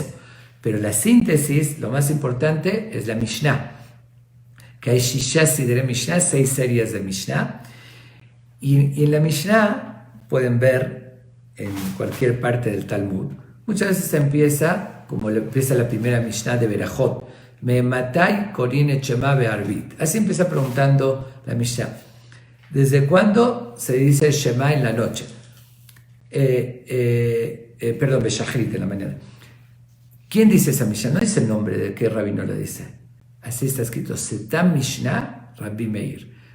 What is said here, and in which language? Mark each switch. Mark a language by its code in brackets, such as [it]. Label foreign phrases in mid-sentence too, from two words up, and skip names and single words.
[es] Pero la síntesis, lo más importante, es la Mishnah, que hay [he] ששה סדרי משנה, [es] 6 series de Mishnah, y en la Mishnah pueden ver en cualquier parte del Talmud. Muchas veces empieza, como empieza la primera Mishnah de Berajot, [he] מאימתי קורין את שמע בערבית. [es] Así empieza preguntando la Mishnah. ¿Desde cuándo se dice Shema en la noche? Perdón, Beshachrit en la mañana. ¿Quién dice esa Mishnah? No dice el nombre de qué rabino lo dice. Así está escrito, [he] סתם משנה רבי מאיר.